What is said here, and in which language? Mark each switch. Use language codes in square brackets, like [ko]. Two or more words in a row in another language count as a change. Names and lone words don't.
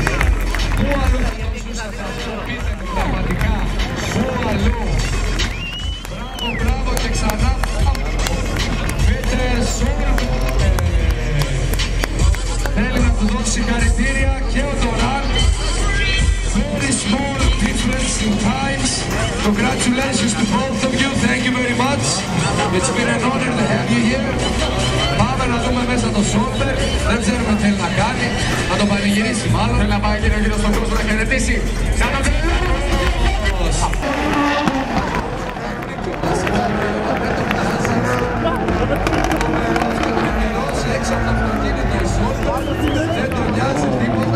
[el] Πού αλλού θα τον ζούσατε αυτό, πείτε μου πραγματικά. Πού αλλού. Μπράβο και ξανά. Πέτρε Solver. Θέλει να του δώσει συγχαρητήρια και ο Doran. [en] Very small difference in times. Congratulations to both of you. Thank you very much. It's been an honor to have you here. [el] Πάμε να δούμε μέσα το Solver. Δεν ξέρουμε τι θέλει να κάνει. Να τον πανηγυρίσει μάλλον. Θέλει να πάει γύρω στον κόσμο να χαιρετήσει. Σαν να έξω από το αυτοκίνητο η Solver, δεν τον νοιάζει τίποτα.